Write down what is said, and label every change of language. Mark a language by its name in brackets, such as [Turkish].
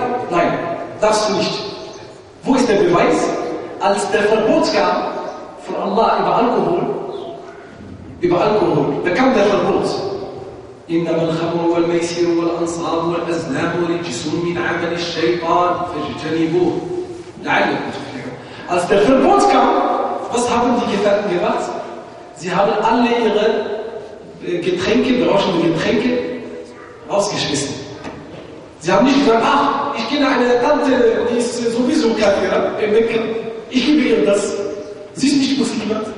[German] Nein, darfst du nicht. Wo ist der Beweis? Als der Verbot kam von Allah über Alkohol, da kam der Verbot. [Arabic] إنما الخمر والميسر والأنصاب والأزلام رجس من عمل الشيطان فاجتنبوه لعلكم تفلحون. [German] Als der Verbot kam, was haben die Gefährten gemacht? Sie haben alle ihre Getränke, berauschende Getränke, rausgeschmissen. Sie haben nicht gesagt, ach, ich kenne eine Tante, die ist sowieso Kafira in Mekka, ich gebe ihr das. Sie ist nicht Muslima.